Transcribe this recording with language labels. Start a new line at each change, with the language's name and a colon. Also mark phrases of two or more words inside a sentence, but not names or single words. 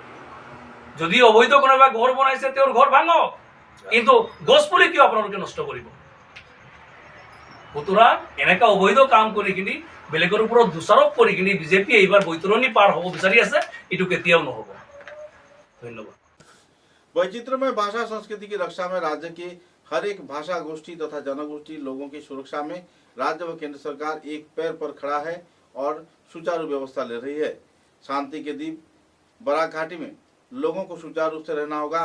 Assamese: যদি অবৈধ কোনোবা ঘৰ বনাইছে, তেওঁৰ ঘৰ ভাঙক, কিন্তু গছ পুলি কিয় আপোনালোকে নষ্ট কৰিব? সুতরাং এনেকা অবৈধ কাম কৰি কিনি বেলেগৰ ওপৰত দোষাৰোপ কৰি কিনি বিজেপি এইবাৰ বৈতৰণি পাৰ হ'ব বিচাৰি আছে, এইটো কেতিয়াও নহ'ব। ধন্যবাদ।
Hindi: वैचित्रमय भाषा संस्कृति की रक्षा में राज्य की हर एक भाषा गोष्ठी तथा जनगोष्ठी लोगों की सुरक्षा में राज्य व केंद्र सरकार एक पैर पर खड़ा है और सुचारू व्यवस्था ले रही है। शांति के दीप बराक घाटी में लोगों को सुचारू रूप से रहना होगा।